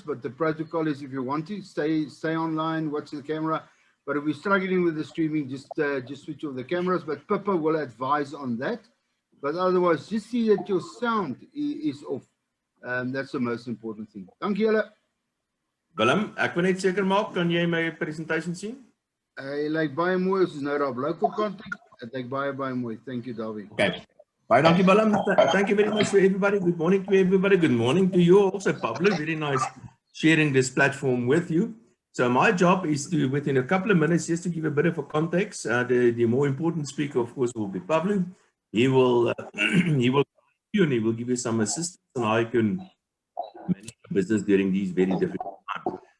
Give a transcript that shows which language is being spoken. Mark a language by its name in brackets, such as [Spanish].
[English] But the protocol is if you want to, stay online, watch the camera. But if we're struggling with the streaming, just switch off the cameras. But Papa will advise on that. But otherwise, just see that your sound is off. That's the most important thing. [Afrikaans] Dankie julle. Willem, ek wil net seker maak, kan jy my presentation sien? Hy lyk baie mooi, ons is nou daar op local content. Dit lyk baie mooi. [English] Thank you, [Afrikaans] Dawie. Okay. Baie dankie Willem. [English] Thank you very much for everybody. Good morning to everybody. Good morning to you also, Pablo. Very nice sharing this platform with you. So my job is to, within a couple of minutes, just to give a bit of a context. The more important speaker, of course, will be Pablo. He will and he will give you some assistance on how you can manage your business during these very difficult times.